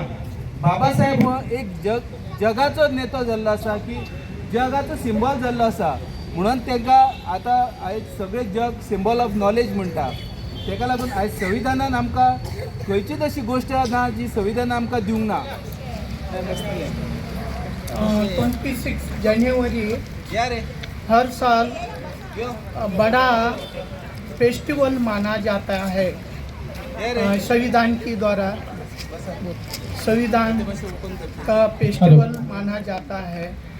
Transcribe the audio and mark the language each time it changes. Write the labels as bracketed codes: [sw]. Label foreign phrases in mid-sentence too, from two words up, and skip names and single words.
[kok] बाबासाहेब हो एक जगाचो नेतो जाल्लो आसा की जगाचो सिंबॉल जाल्लो आसा. म्हणून ताका आतां आयज सगळे जग [en] symbol of knowledge [kok] म्हणटा. ताका लागून आयज संविधानान आमकां खंयचीच अशी गोश्ट ना जी संविधानान आमकां दिवंक ना. [hi] 26 जनवरी [kok] या रे [hi] हर साल बड़ा फेस्टिवल माना जाता है संविधान के द्वारा, संविधान का फेस्टिवल माना जाता है.